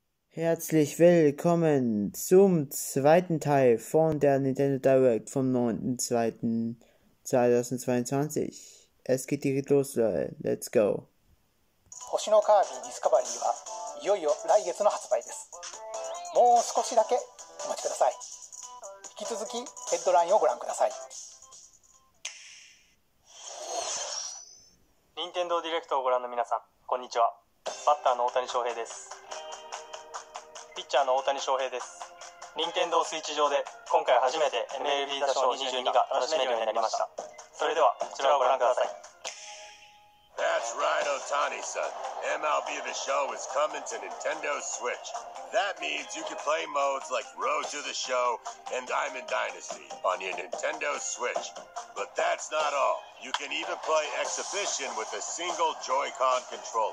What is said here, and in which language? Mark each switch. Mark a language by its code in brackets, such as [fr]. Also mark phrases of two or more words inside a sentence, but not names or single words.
[de] Herzlich willkommen zum zweiten Teil von der Nintendo Direct vom 9.2.2022. Es geht direkt los, Leute. [en] Let's go. [ja] 星のカービィディスカバリーはいよいよ来月の発売です。もう少しだけお待ちください。引き続きヘッドラインをご覧ください。任天堂ディレクトをご覧の皆さん、こんにちは。バッターの大谷翔平です。ピッチャーの大谷翔平です。任天堂スイッチ上で今回初めて MLB 打賞22が楽しめるようになりました。それではこちらをご覧ください。 [en] That's right, Otani-san. MLB The Show is coming to Nintendo Switch. That means you can play modes like Road to the Show and Diamond Dynasty on your Nintendo Switch. But that's not all. You can even play Exhibition with a single Joy-Con controller.